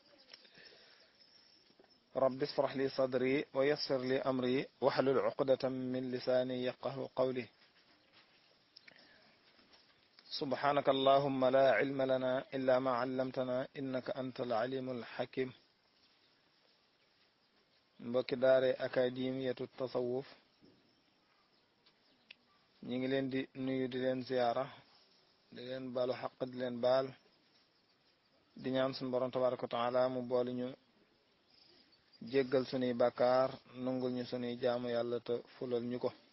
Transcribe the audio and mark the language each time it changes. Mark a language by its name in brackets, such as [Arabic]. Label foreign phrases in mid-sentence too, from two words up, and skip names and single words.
[Arabic] رب اشرح لي صدري ويسر لي أمري واحلل عقدة من لساني يفقه قولي. سبحانك اللهم لا علم لنا إلا ما علمتنا إنك أنت العليم الحكيم. [Wolof] mbokki daare akademiyatu tasawuf ñi ngi leen di nuyu di leen ziyaara di leen baalu xaq di leen baal di ñaan suñu borom [Arabic] تبارك وتعالى [Wolof] mu boole ñu jéggal sunuy bàkkaar nungul ñu sunuy jaamu yàlla te fulal ñu ko.